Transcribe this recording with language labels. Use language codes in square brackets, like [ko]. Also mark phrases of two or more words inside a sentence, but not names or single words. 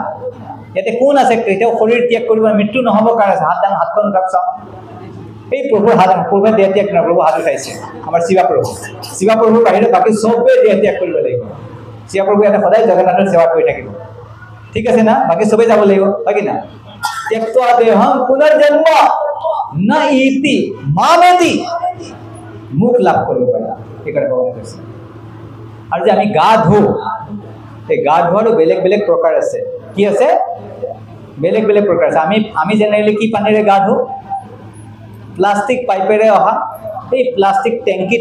[as] ইয়াতে কোন আছে কেতিয়াও শৰীৰ ত্যাগ কৰিব মৃত্যু নহ'ব কাৰণ আছে হাতখন উঠাওক চাওক এই প্ৰভুৰ হাত প্ৰভুৱে দেহ ত্যাগ নহয় প্ৰভু হাত উঠাইছে আমাৰ শিৱা প্ৰভুৰ বাহিৰে বাকী চবেই দেহ ত্যাগ কৰিব লাগিব শিৱ প্ৰভু এটা সদায় জগন্নাথৰ সেৱা কৰি থাকিব ঠিক আছে না বাকি সবে যাব লাগিব হয় কি না [sa] त्यक्त्वा देहं पुनर्जन्म न इति मामेति [as] মুখ লাভ কৰিব পাৰে একাৰ ভগৱানে কৈছে আৰু যে আমি গা ধো এই গা ধোৱাৰো বেলেগ বেলেগ প্ৰকাৰ আছে কি আছে বেলেগ বেলেগ প্ৰকাৰ আছে আমি জেনেৰেলি কি পানীৰে গা ধো প্লাষ্টিক পাইপেৰে অহা এই প্লাষ্টিক টেংকিত